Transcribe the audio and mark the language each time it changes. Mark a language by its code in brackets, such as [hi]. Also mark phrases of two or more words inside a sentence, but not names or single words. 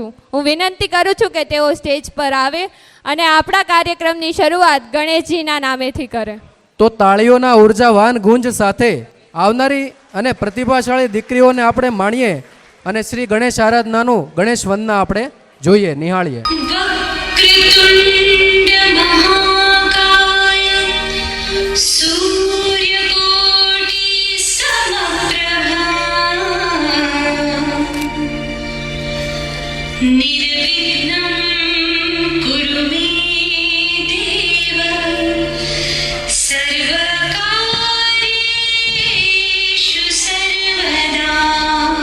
[gu] હું વિનંતી કરું છું કે તેઓ સ્ટેજ પર આવે અને આપણા કાર્યક્રમની શરૂઆત ગણેશજીના નામેથી કરે. તો તાળીઓના ઉર્જાવાન ગુંજ સાથે આવનારી અને પ્રતિભાશાળી દીકરીઓને આપણે માણીએ અને શ્રી ગણેશ આરાધનાનું ગણેશ વંદના આપણે જોઈએ, નિહાળીએ. [sa] सूर्यकोटि समप्रभा निर्विघ्नं कुरु मे देव सर्वकार्येषु सर्वदा.